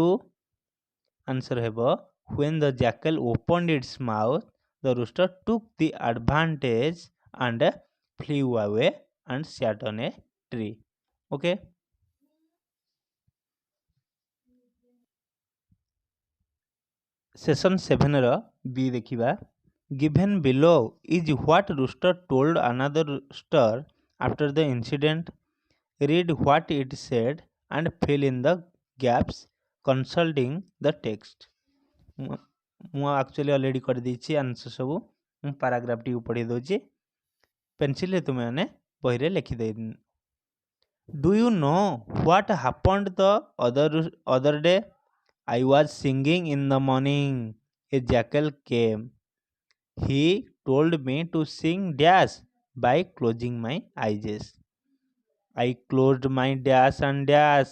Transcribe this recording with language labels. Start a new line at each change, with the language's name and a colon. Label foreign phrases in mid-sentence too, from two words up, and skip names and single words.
English: Answer ହେବ when the jackal opened its mouth the rooster took the advantage and flew away and sat on a tree.
Odia: Okay. Session 7 ର B ଦେଖିବା.
English: Given below is what rooster told another rooster after the incident. Read what it said and fill in the gaps consulting the text.
Odia: ମୁଁ
English: actually already
Odia: କରିଦେଇଛି ଆନ୍ସର ସବୁ. ମୁଁ ପାରାଗ୍ରାଫଟିକୁ ପଢ଼େଇ ଦେଉଛି. ପେନସିଲରେ ତୁମେମାନେ ବହିରେ ଲେଖିଦେଇ.
English: Do you know what happened the other day? I was singing in the morning. A jackal came. He told me to sing dash by closing my eyes. I closed my dash and dash.